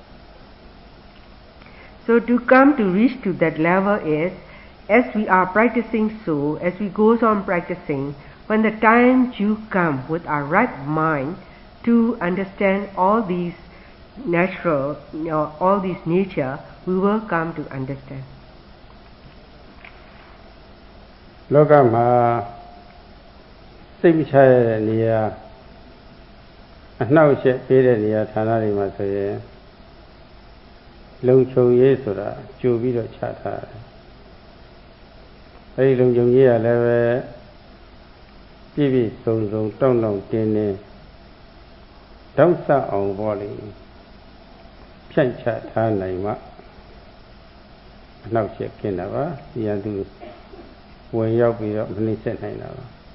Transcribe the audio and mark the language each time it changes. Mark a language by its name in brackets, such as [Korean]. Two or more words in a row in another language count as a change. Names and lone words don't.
[English] So to come to reach to that level is, as we are practicing, so as we goes on practicing, when the time you come with our right mind to understand all these natural, all these nature, we will come to understand. [Burmese] လောကမှာစိတ်မချရတဲ့နေရာအနှောက်အယှက်ပေးတဲ့နေရာဌာနတွေ မှာဆိုရင်လုံခြုံရေးဆိုတာကြိုပြီးတော့ချထားတယ်။အဲဒီလုံခြုံရေးကလည်းပဲပြည့်ပြည့်စုံစုံတောင့်တောင့်တင်းတင်းတောက်ဆအောင်ပေါ့လေဖြန့်ချထားနိုင်မှအနှောက်အယှက်ကင်းတာပါ။ဒီရန်သူဝင်ရောက်ပြီးတော့မနှိမ့်ဆက်နိုင်တာပါ